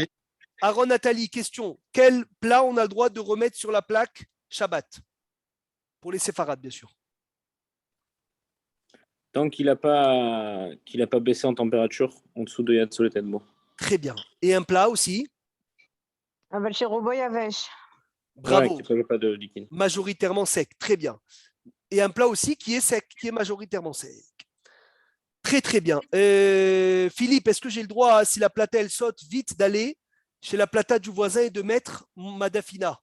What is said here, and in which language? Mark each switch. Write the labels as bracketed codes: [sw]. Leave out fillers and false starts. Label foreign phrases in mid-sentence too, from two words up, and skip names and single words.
[fr] Aaron Nathalie, question. Quel plat on a le droit de remettre sur la plaque Shabbat? Pour les séfarades, bien sûr. Tant qu'il n'a pas baissé en température en dessous de [he] יד סולדת בו. [fr] Très bien. Et un plat aussi? [he] אבל שרובו יבש. [fr] Bravo. Ouais, qui ne pas de liquide. Majoritairement sec. Très bien. Et un plat aussi qui est sec, qui est majoritairement sec. Très, très bien. Philippe, est-ce que j'ai le droit, si la plata, elle saute, vite d'aller chez la plata du voisin et de mettre ma dafina?